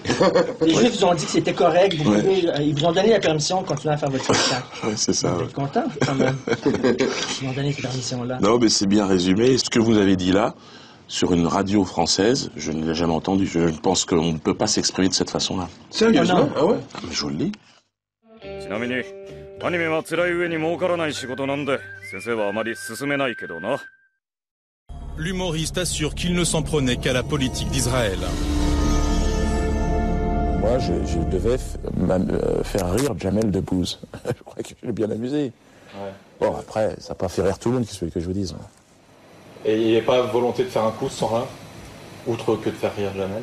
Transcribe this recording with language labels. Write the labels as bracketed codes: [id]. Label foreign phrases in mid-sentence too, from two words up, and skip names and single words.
[fr] Les Juifs vous ont dit que c'était correct. Ils vous ont donné la permission de continuer à faire votre spectacle. Oui, c'est ça. Vous êtes content, quand même. Ils m'ont donné cette permission-là. Non, mais c'est bien résumé. Ce que vous avez dit là, sur une radio française, je ne l'ai jamais entendu. Je pense qu'on ne peut pas s'exprimer de cette façon-là. Sérieusement? Ah ouais? Mais je vous le dis. [ja] ちなみにアニメは辛い上に儲からない仕事なんで先生はあまり進めないけどな。 [fr] L'humoriste assure qu'il ne s'en prenait qu'à la politique d'Israël. Moi, je devais faire rire Jamel Debbouze. Je crois que je l'ai bien amusé. Ouais. Bon, après, ça n'a pas fait rire tout le monde, qu'est-ce que je vous dise. Et il n'y a pas volonté de faire un coup sans rien, outre que de faire rire Jamel?